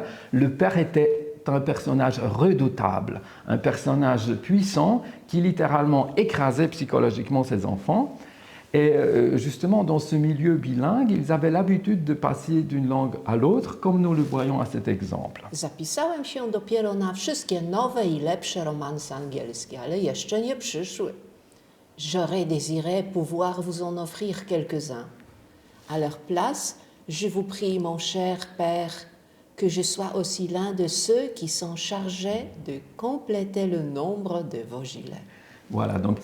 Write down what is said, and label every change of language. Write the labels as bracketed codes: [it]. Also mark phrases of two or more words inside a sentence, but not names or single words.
[fr] Le père était un personnage redoutable, un personnage puissant qui littéralement écrasait psychologiquement ses enfants. Et justement, dans ce milieu bilingue, ils avaient l'habitude de passer d'une langue à l'autre, comme nous le voyons à cet exemple. [pl] Zapisałem się dopiero na wszystkie nowe i lepsze romanse angielskie, ale jeszcze nie przyszły. [fr] J'aurais désiré pouvoir vous en offrir quelques-uns. À leur place, je vous prie, mon cher père, que je sois aussi l'un de ceux qui sont chargés de compléter le nombre de vos gilets. Voilà, donc